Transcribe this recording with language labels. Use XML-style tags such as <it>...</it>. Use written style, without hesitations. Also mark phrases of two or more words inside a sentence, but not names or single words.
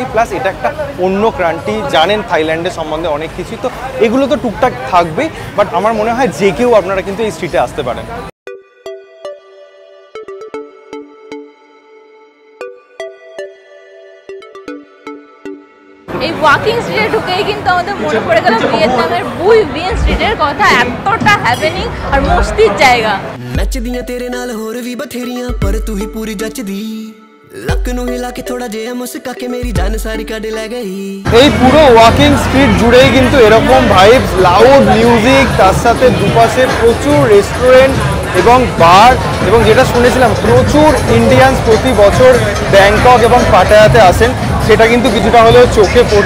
<bn>প্লাস এটা একটা অন্য ক্রান্তি, জানেন থাইল্যান্ডের সম্বন্ধে অনেক কিছুই, তো এগুলো তো টুকটাক থাকবেই, বাট আমার মনে হয় যে কেউ আপনারা কিন্তু এই স্ট্রিটে আসতে পারেন। এই</bn> <en>walking street</en> <bn>ঢুকেই কিন্তু আমাদের মনে পড়ে গেল ভিয়েতনামের বুই ভিয়েন স্ট্রিটের কথা। এতটা হ্যাপেনিং আর মস্তির জায়গা।</bn> <pa>ਨੱਚਦੀਆਂ ਤੇਰੇ ਨਾਲ ਹੋਰ ਵੀ ਬਥੇਰੀਆਂ ਪਰ ਤੂੰ ਹੀ ਪੂਰੀ ਜੱਚਦੀ ਲੱਕ ਨੂੰ ਹਿਲਾ ਕੇ ਥੋੜਾ ਜਿਹਾ ਮੁਸਕਾ ਕੇ ਮੇਰੀ ਜਾਨ ਸਾਰੀ ਕੱਢ ਲੈ ਗਈ।</pa> <bn>এই পুরো</bn> <en>walking street</en> <bn>জুড়েই কিন্তু এরকম ভাইবস,</bn> <en>loud music,</en> <bn>তার সাথে দুপাশে প্রচুর রেস্টুরেন্ট এবং বার, এবং যেটা শুনেছিলাম প্রচুর ইন্ডিয়ানস প্রতি বছর ব্যাংকক এবং পাটায়াতে আসেন, সেটা কিন্তু কিছুটা হলেও চোখে পড়ছে।</bn>